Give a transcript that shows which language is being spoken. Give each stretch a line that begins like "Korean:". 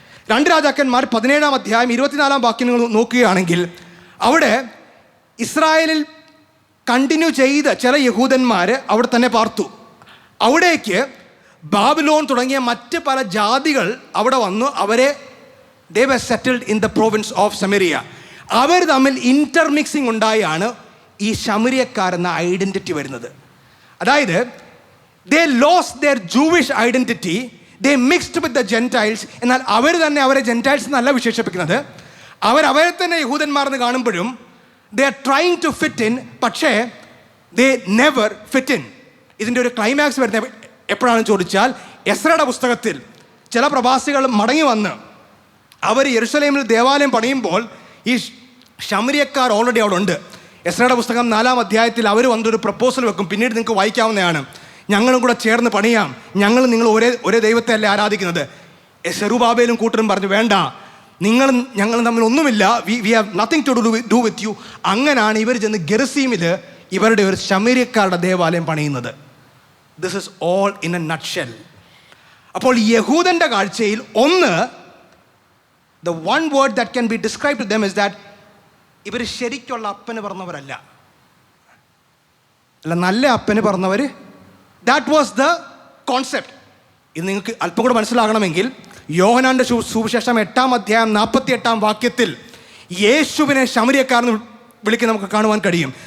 Malayalam: 2 രാജാക്കന്മാർ 17-ാം അധ്യായം 24-ാം വാക്യം നിങ്ങൾ നോക്കുകയാണെങ്കിൽ അവിടെ ഇസ്രായേലിൽ കണ്ടിന്യൂ ചെയ്ത ചില യഹൂദന്മാർ അവിടെ തന്നെ പാർത്തു. അവിടേക്ക് ബാബിലോൺ തുടങ്ങിയ മറ്റ് പല ജാതികൾ അവിടെ വന്നു.
English: they were settled in the province of Samaria.
Malayalam: അവർ തമ്മിൽ ഇൻ്റർമിക്സിങ് ഉണ്ടായാണ് ഈ ശമരിയക്കാരെന്ന ഐഡൻറ്റിറ്റി വരുന്നത്.
English: അതായത് they lost their Jewish identity, they mixed with the Gentiles.
Malayalam: എന്നാൽ അവർ തന്നെ അവരെ ജെൻറ്റൈൽസ് എന്നല്ല വിശേഷിപ്പിക്കുന്നത്. അവരെ തന്നെ യഹൂദന്മാരെന്ന് കാണുമ്പോഴും
English: they are trying to fit in, പക്ഷേ they never fit in.
Malayalam: ഇതിൻ്റെ ഒരു ക്ലൈമാക്സ് വരുന്നത് എപ്പോഴാണെന്ന് ചോദിച്ചാൽ, എസ്രയുടെ പുസ്തകത്തിൽ ചില പ്രവാസികൾ മടങ്ങി വന്ന് അവർ യെരുശലേമിൽ ദേവാലയം പണിയുമ്പോൾ ഈ ശമരിയക്കാർ ഓൾറെഡി അവിടെ ഉണ്ട്. എസ്രയുടെ പുസ്തകം 4-ാം അധ്യായത്തിൽ അവർ വന്നൊരു പ്രപ്പോസൽ വെക്കും. പിന്നീട് നിങ്ങൾക്ക് വായിക്കാവുന്നതാണ്. ഞങ്ങളും കൂടെ ചേർന്ന് പണിയാം, നിങ്ങൾ ഒരേ ദൈവത്തെ അല്ലേ ആരാധിക്കുന്നത്. സെറുബാബേലും കൂട്ടരും പറഞ്ഞു, വേണ്ട, ഞങ്ങൾ തമ്മിൽ ഒന്നുമില്ല,
English: We have nothing to do with you.
Malayalam: അങ്ങനെയാണ് ഇവർ ചെന്ന് ഗെറുസീമിൽ ഇവരുടെ ഒരു ശമരിയക്കാരുടെ ദേവാലയം പണിയുന്നത്.
English: This is all in a nutshell.
Malayalam: അപ്പോൾ യഹൂദൻ്റെ കാഴ്ചയിൽ
English: the one word that can be described to them is that
Malayalam: ഇവർ ശരിക്കുള്ള അപ്പന് പറഞ്ഞവരല്ല, നല്ല അപ്പന് പറഞ്ഞവർ.
English: That was the concept.
Malayalam: ഇത് നിങ്ങൾക്ക് അല്പം കൂടെ മനസ്സിലാകണമെങ്കിൽ യോഹന്നാൻ്റെ സുവിശേഷം 8-ാം അധ്യായം 48-ാം വാക്യത്തിൽ യേശുവിനെ ശമരിയക്കാരൻ വിളിക്കുന്ന നമുക്ക് കാണുവാൻ കഴിയും.